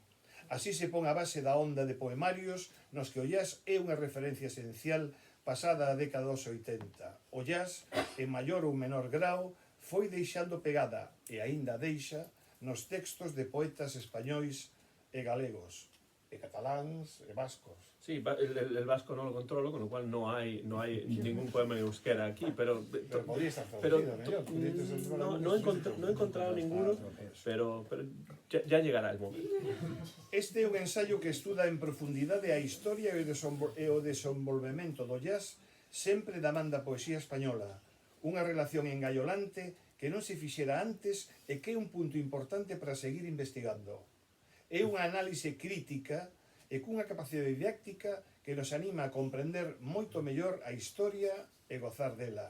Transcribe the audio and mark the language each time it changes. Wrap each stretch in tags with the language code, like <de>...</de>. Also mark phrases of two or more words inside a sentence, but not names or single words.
<gl>Así se pon a base da onda de poemarios nos que o jazz é unha referencia esencial pasada a década dos 80. O jazz, en maior ou menor grau, foi deixando pegada, e aínda deixa, nos textos de poetas españois e galegos, e cataláns e vascos.</gl> <es>Sí, el vasco no lo controlo, con lo cual no hay ningún poema en euskera aquí, pero podría estar traducido, no he encontrado ninguno, pero ya llegará el momento.</es> <gl>Este é un ensaio que estuda en profundidade a historia e o desenvolvemento do jazz sempre da man da poesía española, unha relación engaiolante que non se fixera antes e que é un punto importante para seguir investigando. É unha análise crítica e cunha capacidade didáctica que nos anima a comprender moito mellor a historia e gozar dela.</gl>